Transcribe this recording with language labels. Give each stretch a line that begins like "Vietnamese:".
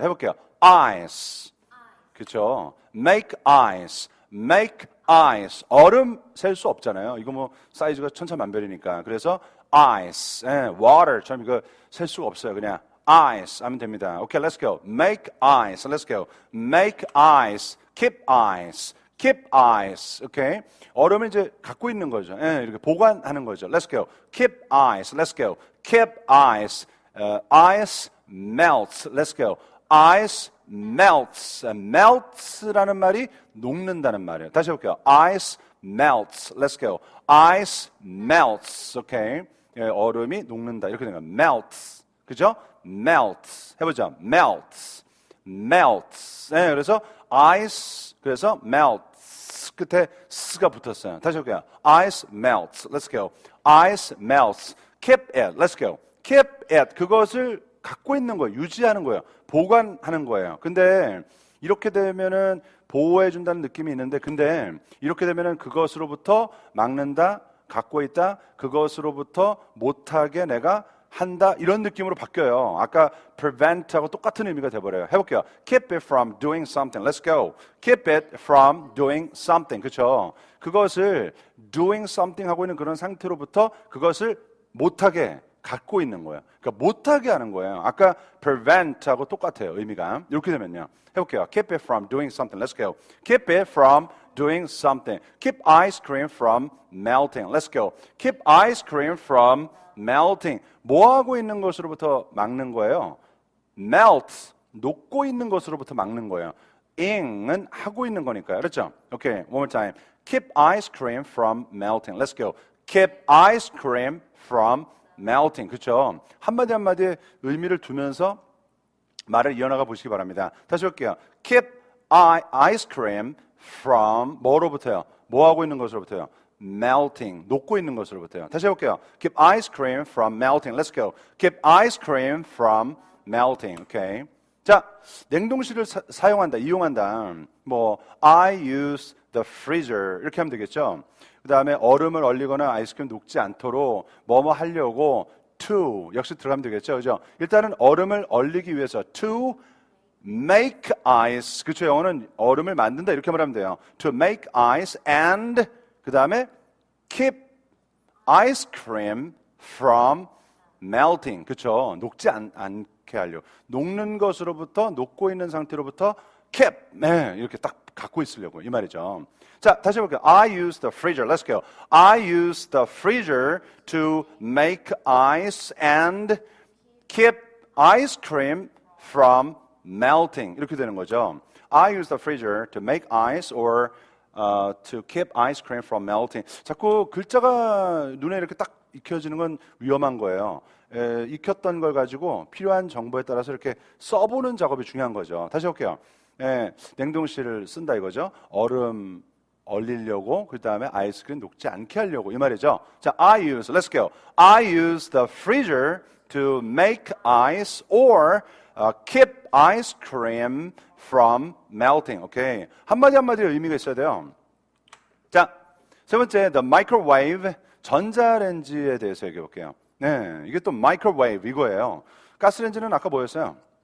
Korean: 해볼게요. Ice. 그렇죠.
English: Make ice. Make ice.
Korean: 얼음 셀 수 없잖아요. 이거 뭐 사이즈가 천차만별이니까. 그래서 ice, water처럼 이거 셀 수가 없어요. 그냥 ice 하면 됩니다.
English: 오케이, let's go. Make ice, let's go. Make ice, keep ice, keep ice.
Korean: 오케이, 얼음을 이제 갖고 있는 거죠. 이렇게 보관하는 거죠.
English: Let's go. Keep ice, let's go. Keep ice, ice melts. Let's go. Ice melts.
Korean: melts라는 말이 녹는다는 말이에요. 다시 해볼게요.
English: Ice melts. Let's go. Ice melts. 오케이.
Korean: 예, 얼음이 녹는다. 이렇게 되는 거예요. melts. 그죠? melts. 해보죠. melts.
English: melts.
Korean: 예, 그래서 ice, 그래서 melts. 끝에 s가 붙었어요. 다시 해볼게요.
English: ice melts. Let's go. ice melts. keep it. Let's go. keep it.
Korean: 그것을 갖고 있는 거예요. 유지하는 거예요. 보관하는 거예요. 근데 이렇게 되면은 보호해 준다는 느낌이 있는데 근데 이렇게 되면은 그것으로부터 막는다, 갖고 있다, 그것으로부터 못하게 내가 한다 이런 느낌으로 바뀌어요. 아까 prevent하고 똑같은 의미가 돼버려요. 해볼게요.
English: Keep it from doing something. Let's go. Keep it from doing something.
Korean: 그렇죠? 그것을
English: doing something
Korean: 하고 있는 그런 상태로부터 그것을 못하게 갖고 있는 거예요. 그러니까 못하게 하는 거예요. 아까 prevent하고 똑같아요. 의미가. 이렇게 되면요. 해볼게요.
English: Keep it from doing something. Let's go. Keep it from doing something. Keep ice cream from melting. Let's go. Keep ice cream from melting.
Korean: 뭐 하고 있는 것으로부터 막는 거예요?
English: melt.
Korean: 녹고 있는 것으로부터 막는 거예요. ing은 하고 있는 거니까요. 그렇죠?
English: Okay. One more time. Keep ice cream from melting. Let's go. Keep ice cream from melting.
Korean: 그렇죠? 한마디 한마디에 의미를 두면서 말을 이어나가 보시기 바랍니다. 다시 할게요.
English: Keep ice cream from
Korean: 뭐로부터요? 뭐 하고 있는 것으로부터요?
English: melting.
Korean: 녹고 있는 것으로부터요. 다시 해볼게요.
English: Keep ice cream from melting. Let's go. Keep ice cream from melting. Okay.
Korean: 자, 냉동실을 사용한다, 이용한다. 뭐
English: I use the freezer
Korean: 이렇게 하면 되겠죠. 그 다음에 얼음을 얼리거나 아이스크림 녹지 않도록 뭐뭐 하려고 to 역시 들어가면 되겠죠. 그죠? 일단은 얼음을 얼리기 위해서
English: to make ice.
Korean: 그렇죠. 영어는 얼음을 만든다 이렇게 말하면 돼요.
English: To make ice and
Korean: 그 다음에
English: keep ice cream from melting.
Korean: 그렇죠. 녹지 않게 하려고. 녹는 것으로부터 녹고 있는 상태로부터 keep 이렇게 딱 갖고 있으려고 이 말이죠. 자, 다시 해볼게요.
English: I use the freezer. Let's go. I use the freezer to make ice and keep ice cream from melting.
Korean: 이렇게 되는 거죠.
English: I use the freezer to make ice or to keep ice cream from melting.
Korean: 자꾸 글자가 눈에 이렇게 딱 익혀지는 건 위험한 거예요. 익혔던 걸 가지고 필요한 정보에 따라서 이렇게 써보는 작업이 중요한 거죠. 다시 볼게요. 냉동실을 쓴다 이거죠. 얼음 얼리려고, 그 다음에 아이스크림 녹지 않게 하려고 이 말이죠.
English: 자, let's go. I use the freezer to make ice or keep ice cream from melting.
Korean: 오케이. 한마디 한마디로 의미가 있어야 돼요. 자, 세 번째, the microwave, 전자레인지에 대해서 얘기해 볼게요. 네, 이게 또 microwave 이거예요. 가스레인지는 아까 뭐였어요?